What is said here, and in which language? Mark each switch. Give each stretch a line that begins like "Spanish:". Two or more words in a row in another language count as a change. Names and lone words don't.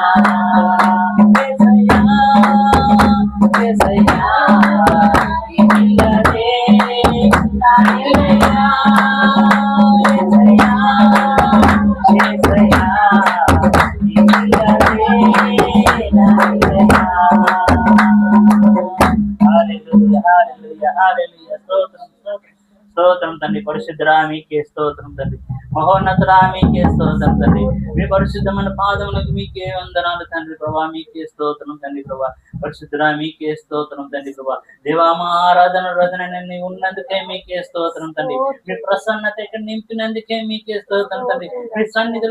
Kannada: ಏಸಯ್ಯ ಏಸಯ್ಯ ನೀನಿಲ್ಲದೆ ನಾನಿಲ್ಲಯ್ಯ ಏಸಯ್ಯ ಏಸಯ್ಯ ನೀನಿಲ್ಲದೆ ನಾನಿಲ್ಲಯ್ಯ
Telugu: హల్లెలూయా హల్లెలూయా హల్లెలూయా స్తోత్రం స్తోత్రం స్తోత్రం తండ్రి పరిశుద్ధుడా మీకే స్తోత్రం తండ్రి మహోన్నతుడా మీకే స్తోత్రం తండ్రి మీ పరిశుద్ధమైన పాదములకు మీకే వందనాలు తండ్రి ప్రభా మీకే స్తోత్రం తండ్రి ప్రభా పరిశుద్ధుడా మీకే స్తోత్రం తండ్రి ప్రభా దేవా మా ఆరాధన రోజున ఉన్నందుకే మీకే స్తోత్రం తండ్రి మీ ప్రసన్నత ఇక్కడ నింపినందుకే మీకే స్తోత్రం తండ్రి మీ సన్నిధిలో